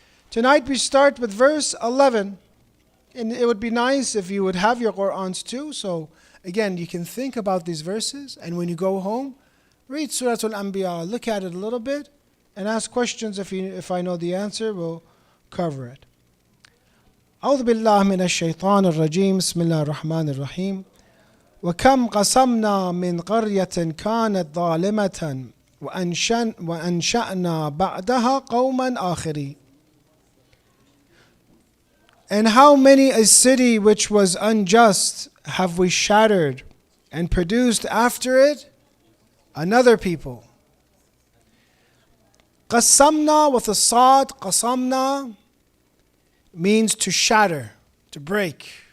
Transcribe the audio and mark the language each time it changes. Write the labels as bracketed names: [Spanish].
[English] Tonight we start with verse 11, and it would be nice if you would have your Qur'ans too. So again, you can think about these verses, and when you go home, read Surah al-Anbiya, look at it a little bit, and ask questions. If I know the answer, we'll cover it. [Arabic] أعوذ بالله من الشيطان الرجيم بسم الله الرحمن الرحيم وكم قصمنا من قرية كانت ظالمة وأنشأنا بعدها قوما آخرين. [English] And how many a city which was unjust have we shattered and produced after it another people. Qasamna with a sad, qasamna means to shatter, to break.